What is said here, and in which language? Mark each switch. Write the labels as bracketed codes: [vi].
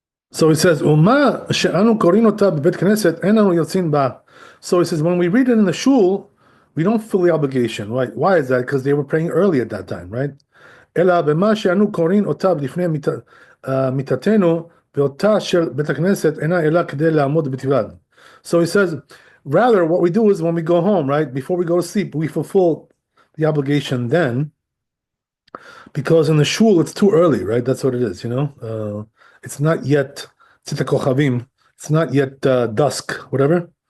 [en] So he says, [he] "Uma she'anu korin ota bebet knesset en anu yotzin ba." [en] So he says, when we read it in the shul, we don't feel the obligation, right? Why is that? Because they were praying early at that time, right? [he] אלא במה שאנו קוראים אותה לפני מיתתנו, ואותה של בית הכנסת אינה אלא כדי לעמוד בתפילת. [en] So he says, rather what we do is when we go home, right, before we go to sleep, we fulfill the obligation then, because in the shul it's too early, right? That's what it is. It's not yet tzita kochavim, it's not yet dusk, whatever.